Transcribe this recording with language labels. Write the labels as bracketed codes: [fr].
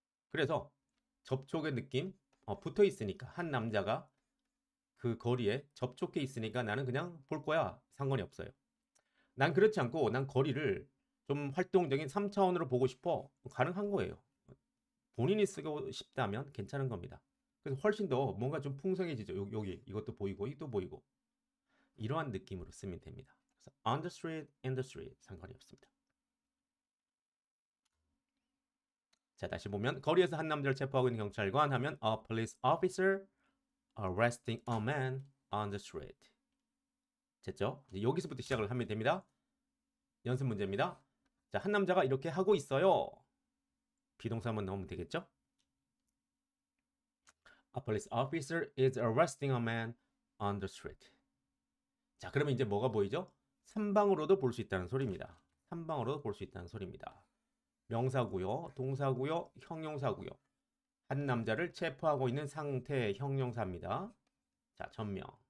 [ko] 그래서 접촉의 느낌 붙어 있으니까 한 남자가 그 거리에 접촉해 있으니까 나는 그냥 볼 거야. 상관이 없어요. 난 그렇지 않고 난 거리를 좀 활동적인 3차원으로 보고 싶어. 가능한 거예요. 본인이 쓰고 싶다면 괜찮은 겁니다. 그래서 훨씬 더 뭔가 좀 풍성해지죠. 여기 이것도 보이고 이것도 보이고 이러한 느낌으로 쓰면 됩니다. 그래서 [en] on the street, in the street [ko] 상관이 없습니다. 자, 다시 보면 거리에서 한 남자를 체포하고 있는 경찰관 하면 [en] a police officer arresting a man on the street. [ko] 됐죠? 이제 여기서부터 시작을 하면 됩니다. 연습 문제입니다. 자, 한 남자가 이렇게 하고 있어요. 비동사 한번 넣으면 되겠죠? [en] A police officer is arresting a man on the street. [ko] 자, 그러면 이제 뭐가 보이죠? 3방으로도 볼 수 있다는 소리입니다. 3방으로도 볼 수 있다는 소리입니다. 명사고요, 동사고요, 형용사고요. 한 남자를 체포하고 있는 상태 형용사입니다. 자, 전명.